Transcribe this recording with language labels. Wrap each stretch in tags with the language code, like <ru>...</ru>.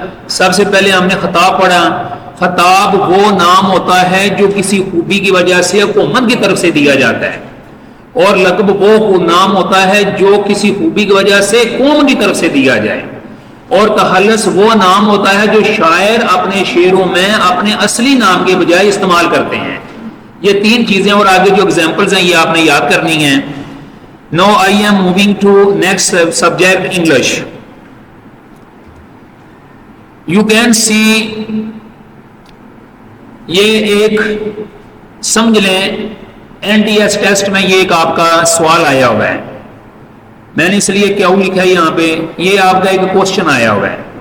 <ur>سب سے پہلے ہم نے خطاب پڑھا. خطاب وہ نام ہوتا ہے جو کسی خوبی کی وجہ سے حکومت کی طرف سے دیا جاتا ہے, اور لقب وہ نام ہوتا ہے جو کسی خوبی کی وجہ سے قوم کی طرف سے دیا جائے. اور تخلص وہ نام ہوتا ہے جو شاعر اپنے شعروں میں اپنے اصلی نام کے بجائے استعمال کرتے ہیں. یہ 3 چیزیں اور آگے جو ایگزامپلز ہیں یہ آپ نے یاد کرنی ہیں.</ur> <en>Now I am moving to next subject, English. You can see,</en> <ur>یہ ایک سمجھ لیں NTS ٹیسٹ میں یہ ایک آپ کا سوال آیا ہوا ہے. میں نے اس لیے کیا لکھا ہے یہاں پہ, یہ آپ کا ایک کوشچن آیا ہوا ہے.</ur>